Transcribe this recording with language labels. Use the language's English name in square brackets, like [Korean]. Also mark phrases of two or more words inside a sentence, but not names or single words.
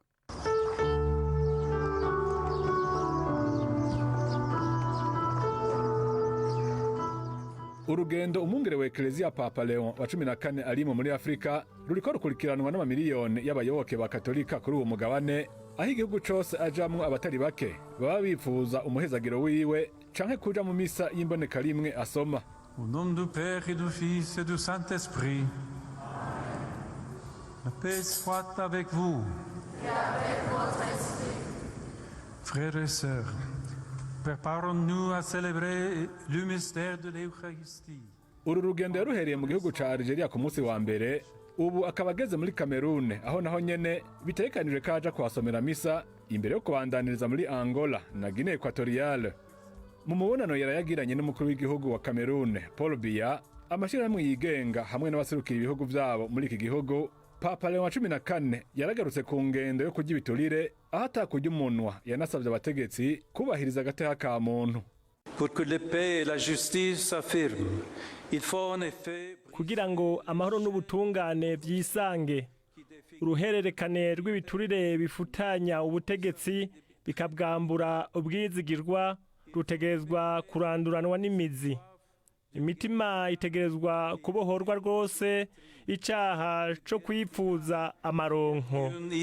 [Rundi] Urugendo umwungere wa Eklezia Papa Leon wa 14 arimo muri Afrika ruriko rukurikiranwa n'amamiliyoni y'abayoboke ba Katolika kuri uwo mugabane, aho igihugu cose ajamwo abatari bake baba bifuza umuhezagiro wiwe canke kuja mu misa y'imboneka rimwe asoma. [French] Au nom du Père et du Fils et du Saint-Esprit. La paix soit avec vous. Et avec votre esprit. Frères et sœurs, préparons-nous à célébrer le mystère de l'Eucharistie. [Rundi] Uru rugendo yaruhereye mu gihugu ca Algeria ku munsi wa mbere, ubu akaba ageze muri Cameroon aho naho nyene bitegekanijwe kaja kuhasomera misa imbere yo kubandaniriza muri Angola na Guinea Equatoriale. Mu mubonano yarayagiranye n'umukuru w'igihugu wa Cameroon Paul Biya, amashirahamwe yigenga hamwe n'abaserukira ibihugu vyabo muri iki gihugu, Papa Leon wa 14 yaragarutse ku ngendo yo kurya ibiturire aho atakurya umunwa. Yanasavye abategetsi kubahiriza agateka ka muntu. [French] Pour que la paix et la justice s'affirment, il faut en effet [Rundi] kugira ngo amahoro n'ubutungane vyisange, uruhererekane rw'ibiturire bifutanya ubutegetsi bikabwambura ubwizigirwa rutegerezwa kuranduranwa n'imizi. Imitima itegerezwa kubohorwa rwose icaha co kwipfuza amaronko.